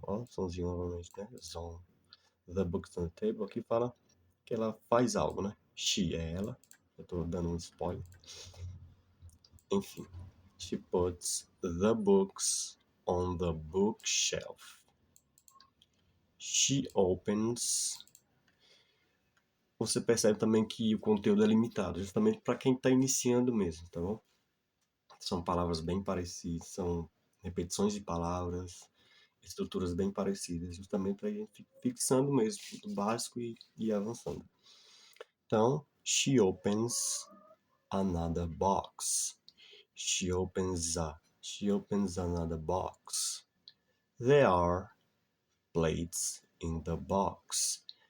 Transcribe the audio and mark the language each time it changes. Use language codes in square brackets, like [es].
[pt] Ó, somzinho novamente, né? [en] Zone. The books on the table. [pt] Aqui fala que ela faz algo, né? She é ela. Eu tô dando um spoiler. Enfim. [en] She puts the books on the bookshelf. She opens. [pt] Você percebe também que o conteúdo é limitado, justamente para quem está iniciando mesmo, tá bom? São palavras bem parecidas, são repetições de palavras, estruturas bem parecidas, justamente para ir fixando mesmo, do básico e avançando. [en] Então, she opens another box. She opens another box. There are plates in the box.